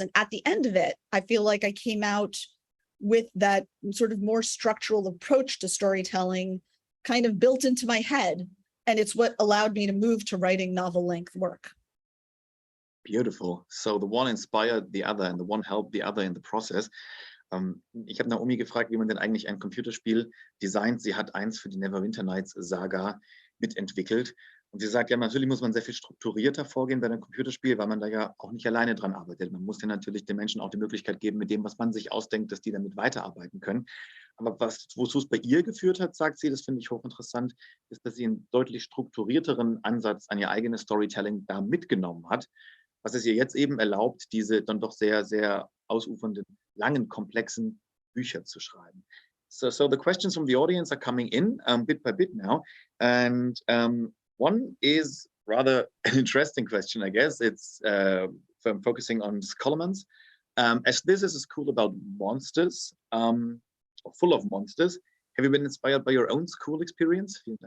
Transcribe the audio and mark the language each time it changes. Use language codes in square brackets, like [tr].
[en] And at the end of it, I feel like I came out with that sort of more structural approach to storytelling kind of built into my head. And it's what allowed me to move to writing novel-length work. Beautiful. So the one inspired the other and the one helped the other in the process. [de] Ich habe Naomi gefragt, wie man denn eigentlich ein Computerspiel designt. Sie hat eins für die Neverwinter Nights Saga mitentwickelt. Und sie sagt, ja, natürlich muss man sehr viel strukturierter vorgehen bei einem Computerspiel, weil man da ja auch nicht alleine dran arbeitet. Man muss ja natürlich den Menschen auch die Möglichkeit geben, mit dem, was man sich ausdenkt, dass die damit weiterarbeiten können. Aber wozu es bei ihr geführt hat, sagt sie, das finde ich hochinteressant, ist, dass sie einen deutlich strukturierteren Ansatz an ihr eigenes Storytelling da mitgenommen hat, was es ihr jetzt eben erlaubt, diese dann doch sehr, sehr ausufernden, langen, komplexen Bücher zu schreiben. [en] So the questions from the audience are coming in bit by bit now. And one is rather an interesting question, I guess. It's focusing on Scholomance. As this is a school about monsters, or full of monsters, have you been inspired by your own school experience?